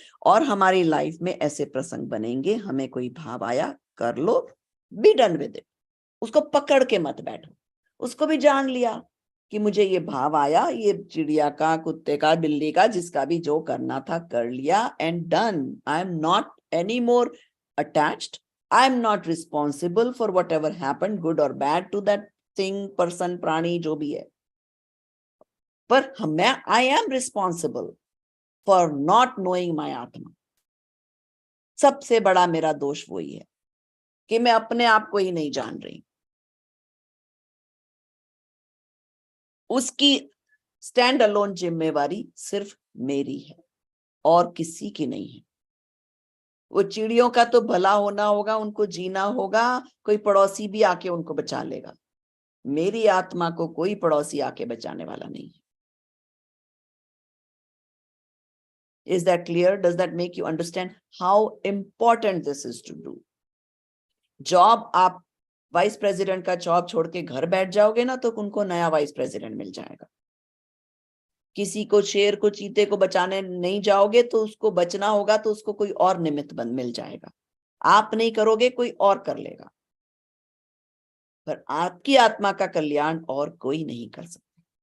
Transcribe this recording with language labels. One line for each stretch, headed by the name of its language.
Hindi: और हमारी लाइफ में ऐसे प्रसंग बनेंगे, हमें कोई भाव आया कर लो,
English: Be done with it.
Hindi: उसको पकड़ के मत बैठो. उसको भी जान लिया कि मुझे ये भाव आया, ये चिड़िया का, कुत्ते का, बिल्ली का, जिसका भी जो करना था कर लिया
English: And done. I am not any more attached. I am not responsible for whatever happened, good or bad, to that thing, person,
Hindi: प्राणी, जो भी है.
English: पर I am responsible for not knowing my आत्मा.
Hindi: सबसे बड़ा मेरा दोष वही है कि मैं अपने आप को ही नहीं जान रही. उसकी स्टैंड अलोन जिम्मेवारी सिर्फ मेरी है और किसी की नहीं है. वो चिड़ियों का तो भला होना होगा, उनको जीना होगा, कोई पड़ोसी भी आके उनको बचा लेगा. मेरी आत्मा को कोई पड़ोसी आके बचाने वाला नहीं है.
English: Is that clear? Does that make you understand how important this is to do?
Hindi: Job, आप वाइस प्रेसिडेंट का जॉब छोड़ के घर बैठ जाओगे ना तो उनको नया वाइस प्रेसिडेंट मिल जाएगा. किसी को, शेर को, चीते को बचाने नहीं जाओगे तो उसको बचना होगा तो उसको कोई और निमित्त बंद मिल जाएगा. आप नहीं करोगे, कोई और कर लेगा. पर आपकी आत्मा का कल्याण और कोई नहीं कर सकता.